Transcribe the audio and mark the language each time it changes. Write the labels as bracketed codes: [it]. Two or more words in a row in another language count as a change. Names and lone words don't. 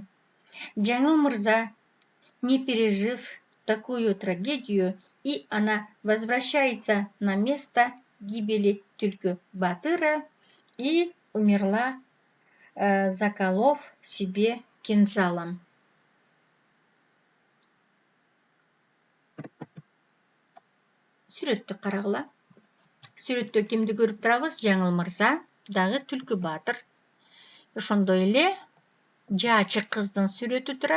[ru] Джангл Мырза, не пережив такую трагедию, и она возвращается на место гибели Түлкү Баатыра и умерла, заколов себе кинжалом. [ky] Сүрөттү карагыла. Сүрөттө кимди көрүп турабыз? Жаңыл Мырза, дагы Түлкү Баатыр. Ошондой эле жаачы кыздын сүрөтү турат.